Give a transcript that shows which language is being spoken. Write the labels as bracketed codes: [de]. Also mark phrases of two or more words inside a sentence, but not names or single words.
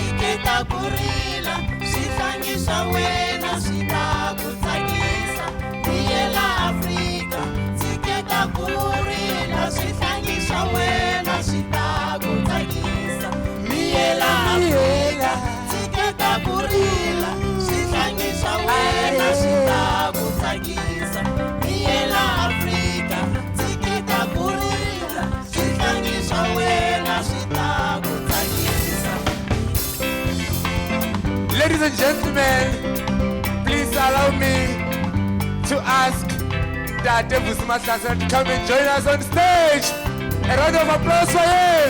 [ts] tshiketa ku rila swihlangi swa wena swi ta ku tsakisa miyela Afrika tshiketa ku rila swihlangi swa wena swi ta ku tsakisa miyela Afrika tshiketa ku rila swihlangi swa wena swi ta ku tsakisa miyela Afrika tshiketa ku rila swihlangi swa wena swi ta ku tsakisa. [en] Ladies and gentlemen, please allow me to ask Dade Vusi Mahlasela to come and join us on stage. A round of applause for him.